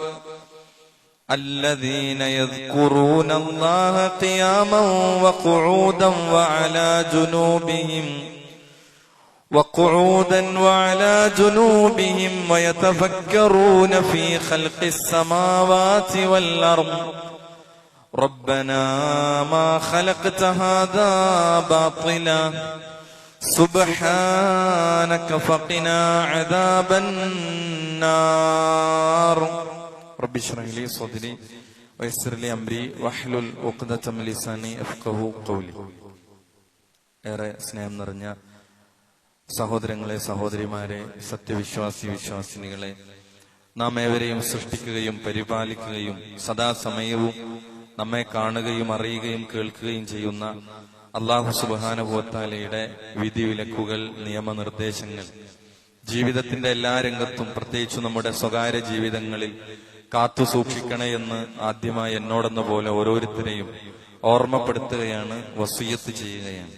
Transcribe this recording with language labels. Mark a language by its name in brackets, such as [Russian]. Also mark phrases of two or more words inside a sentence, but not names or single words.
[Arabic] الذين يذكرون الله قياما وقعودا وعلى جنوبهم ويتفكرون في خلق السماوات والأرض ربنا ما خلقت هذا باطلا سبحانك فقنا عذاب النار. رب اشرح لي صدري ويسر لي أمري واحلل عقدة من لساني يفقهوا قولي. [Malayalam] ഏറെ സ്നേഹം നിറഞ്ഞ സഹോദരങ്ങളെ, സഹോദരിമാരെ, വിശ്വാസിനികളെ, നാം ഏവരെയും സൃഷ്ടിക്കുകയും പരിപാലിക്കുകയും സദാസമയവും നമ്മെ കാണുകയും അറിയുകയും കേൾക്കുകയും ചെയ്യുന്ന അല്ലാഹു [Arabic] سبحانه وتعالى [Malayalam] വിധിവിലക്കുകൾ, നിയമനിർദ്ദേശങ്ങൾ ജീവിതത്തിന്റെ എല്ലാ രംഗത്തും, പ്രത്യേകിച്ച് നമ്മുടെ സ്വകാര്യ ജീവിതങ്ങളിൽ കാത്തു സൂക്ഷിക്കണേ എന്ന് ആദ്യമായി എന്നോടെന്ന പോലെ ഓരോരുത്തരെയും ഓർമ്മപ്പെടുത്തുകയാണ്, വസിയ്യത്ത് ചെയ്യുകയാണ്.